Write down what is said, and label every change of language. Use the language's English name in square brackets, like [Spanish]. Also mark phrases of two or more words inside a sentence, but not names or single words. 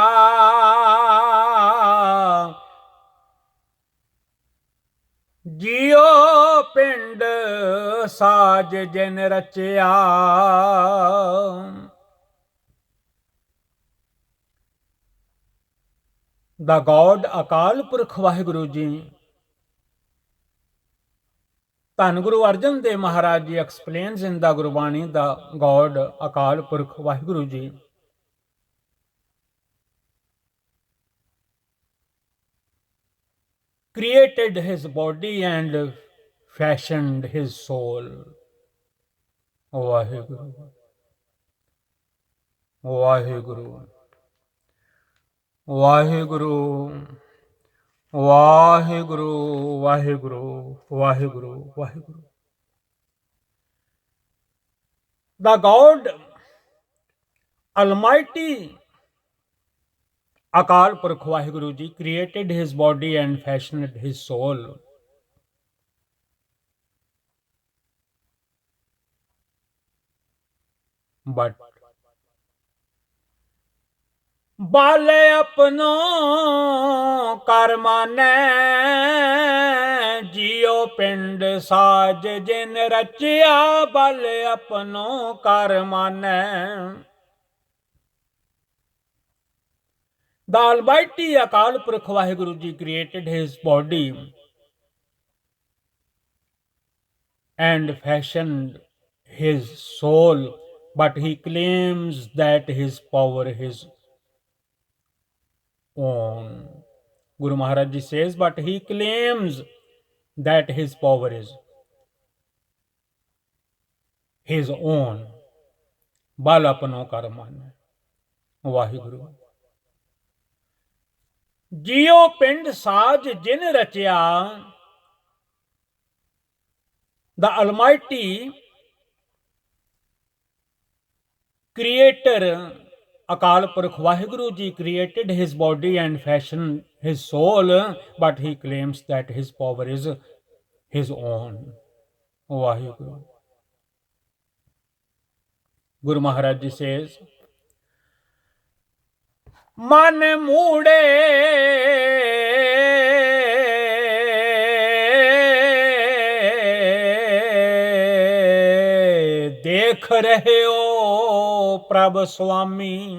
[Punjabi] ਜੀਓ ਪਿੰਡ ਸਾਜ ਜਿਨ ਰਚਿਆ। [English] The God ਅਕਾਲ ਪੁਰਖ ਵਾਹਿਗੁਰੂ ਜੀ। ਧੰਨ ਗੁਰੂ ਅਰਜਨ ਦੇਵ ਮਹਾਰਾਜ ਜੀ explains in the ਗੁਰਬਾਣੀ the God ਅਕਾਲ ਪੁਰਖ ਵਾਹਿਗੁਰੂ ਜੀ created his body and fashioned his soul. [Punjabi] ਵਾਹਿਗੁਰੂ ਵਾਹਿਗੁਰੂ ਵਾਹਿਗੁਰੂ ਵਾਹਿਗੁਰੂ ਵਾਹਿਗੁਰੂ ਵਾਹਿਗੁਰੂ ਵਾਹਿਗੁਰੂ। [English] The God Almighty ਅਕਾਲ ਪੁਰਖ ਵਾਹਿਗੁਰੂ ਜੀ created his body and fashioned his soul. [Punjabi] But ਬਾਲੇ ਅਪਨੋ ਕਰ ਮਾਨੈ, ਜੀਓ ਪਿੰਡ ਸਾਜ ਜਿਨ ਰਚਿਆ। ਬਾਲੇ ਅਪਨੋ ਕਰ ਮਾਨੈ। [English] The Almighty ਅਕਾਲ ਪੁਰਖ ਵਾਹਿਗੁਰੂ ਜੀ created his body and fashioned his soul, but he claims that his power is own. Guru Maharaj Ji says, but he claims that his power is his own. [Punjabi] ਬਲ ਅਪਨੋ ਕਰ ਮਾਨੈ. Vaheguru ਜੀਓ ਪਿੰਡ ਸਾਜ ਜਿਨ ਰਚਿਆ। [English] The Almighty Creator Akal Purkh Vaheguru Ji created his body and fashioned his soul, but he claims that his power is his own. Vaheguru. Guru Maharaj Ji says, [Punjabi] ਮਨ ਮੂੜੇ ਦੇਖ ਰਹੇ ਹੋ ਪ੍ਰਭ ਸਵਾਮੀ।